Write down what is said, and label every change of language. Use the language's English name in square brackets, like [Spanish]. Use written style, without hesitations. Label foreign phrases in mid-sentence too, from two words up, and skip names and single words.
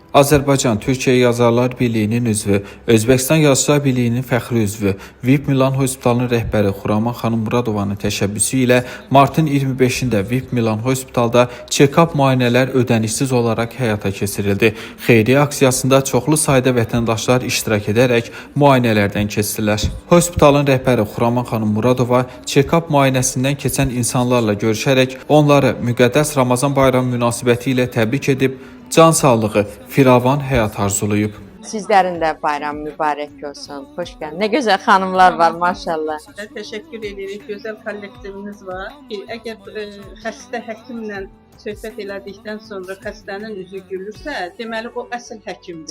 [Azerbaijani] Azərbaycan Türkiyə Yazarlar Birliyinin üzvü, Özbəkistan Yazıçılar Birliyinin fəxri üzvü, VIP Milan Hospitalının rəhbəri Xuraman xanım Muradovanın təşəbbüsü ilə martın 25-də VIP Milan Hospitalda check-up müayinələr ödənişsiz olaraq həyata keçirildi. Xeyriyyə aksiyasında çoxlu sayda vətəndaşlar iştirak edərək müayinələrdən keçdilər. Hospitalın rəhbəri Xuraman xanım Muradova check-up müayinəsindən keçən insanlarla görüşərək onları müqəddəs Ramazan bayramı münasibəti ilə təbrik edib, can sağlığı, firavan həyat arzulayıb. Sizlərin də bayram mübarək olsun. Xoş gəlin. Nə gözəl xanımlar var, maşallah. Təşəkkür edirik. Gözəl kollektivimiz var. Əgər xəstə həkimlə söhbət elədikdən sonra xəstənin üzü gülürsə, deməli o əsl həkimdir.